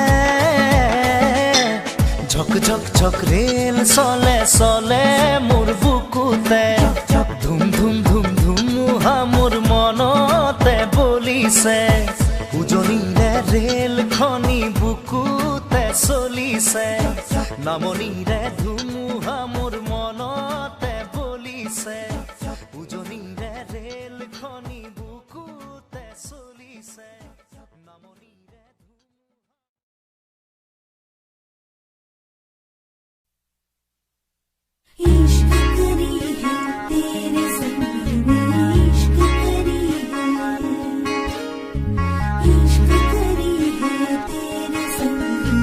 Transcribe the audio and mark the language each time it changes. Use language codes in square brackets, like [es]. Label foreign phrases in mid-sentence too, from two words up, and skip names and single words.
[as] ঝক ঝক ঝক ৰেল চলে চলে মোৰ বুকুতে ধুম ধুম ধুম ধুমুহা মোৰ মনতে বলিছে উজনিৰে ৰেলখনি বুকুতে চলিছে নামনিৰে ধুমুহা মোৰ মনতে বলিছে উজনিৰে ৰেলখনি বুকুতে চলিছে নামনিৰে [hi] इश्क करी है तेरे संग में इश्क करी है इश्क करी है तेरे संग